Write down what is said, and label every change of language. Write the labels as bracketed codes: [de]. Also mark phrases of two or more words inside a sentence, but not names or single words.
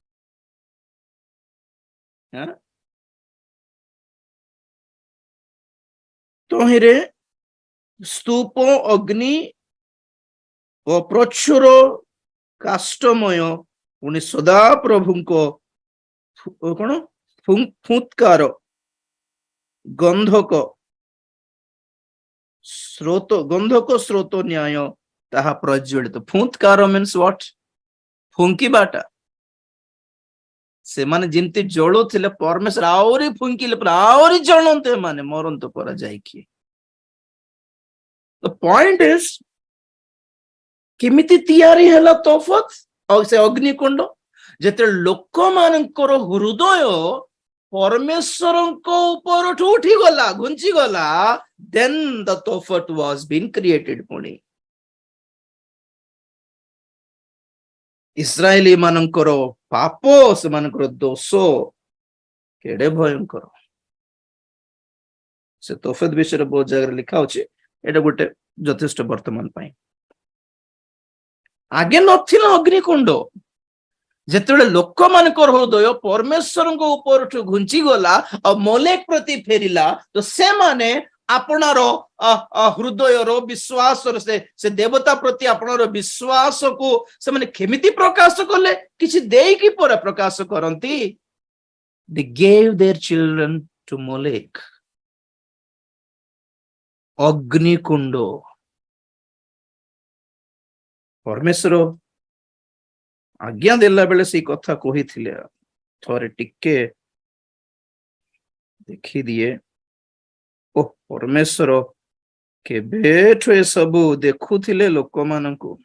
[or] ତହିଁରେ ସ୍ତୂପ, ଅଗ୍ନି ଓ ପ୍ରଚୁର କାଷ୍ଟମୟ ପୁଣି ସଦାପ୍ରଭୁଙ୍କ କଣ ଫୁତ୍କାର ଗନ୍ଧକ ସ୍ରୋତ ନ୍ୟାୟ ତାହା ପ୍ରଜ୍ୱଳିତ। ଫୁତ୍କାର [en] means what? [or] ଫୁଙ୍କିବାଟା। ସେମାନେ ଯେମିତି ଜଳୁଥିଲେ, ପରମେଶ୍ୱର ଆହୁରି ଫୁଙ୍କିଲେ, ଆହୁରି ଜଳନ୍ତେ ଏମାନେ, ମରନ୍ତୁ ପରା ଯାଇକି। [en] The point is, [or] କେମିତି ତିଆରି ହେଲା ତୋଫତ ଆଉ ସେ ଅଗ୍ନିକୁଣ୍ଡ? ଯେତେବେଳେ ଲୋକମାନଙ୍କର ହୃଦୟ ପରମେଶ୍ୱରଙ୍କ ଉପରଠୁ ଉଠିଗଲା, ଘୁଞ୍ଚିଗଲା, [en] then the ତୋଫତ was being created। [or] ପୁଣି ଇସ୍ରାଏଲୀ ମାନଙ୍କର ପାପ, ସେମାନଙ୍କର ଦୋଷ କେଡେ ଭୟଙ୍କର। ସେ ତୋଫତ ବିଷୟରେ ବହୁତ ଜାଗାରେ ଲେଖା ଅଛି। ଏଇଟା ଗୋଟେ ଯଥେଷ୍ଟ ବର୍ତ୍ତମାନ ପାଇଁ। ଆଗେ ନଥିଲା ଅଗ୍ନିକୁଣ୍ଡ। ଯେତେବେଳେ ଲୋକମାନଙ୍କର ହୃଦୟ ପରମେଶ୍ୱରଙ୍କ ଉପରଠୁ ଘୁଞ୍ଚିଗଲା ଆଉ ମୋଲେକ ପ୍ରତି ଫେରିଲା, ତ ସେମାନେ ଆପଣାର ହୃଦୟର ବିଶ୍ୱାସର ସେ ଦେବତା ପ୍ରତି ଆପଣର ବିଶ୍ୱାସକୁ ସେମାନେ କେମିତି ପ୍ରକାଶ କଲେ? କିଛି ଦେଇକି ପରେ ପ୍ରକାଶ କରନ୍ତି। [en] They gave their children to Molech। [or] ଅଗ୍ନିକୁଣ୍ଡ। ପରମେଶ୍ୱର ଆଜ୍ଞା ଦେଲା ବେଳେ ସେଇ କଥା କହିଥିଲେ। ଥରେ ଟିକେ ଦେଖିଦିଏ। ଓ ପରମେଶ୍ୱର କେବେଠୁ ଏସବୁ ଦେଖୁଥିଲେ ଲୋକମାନଙ୍କୁ।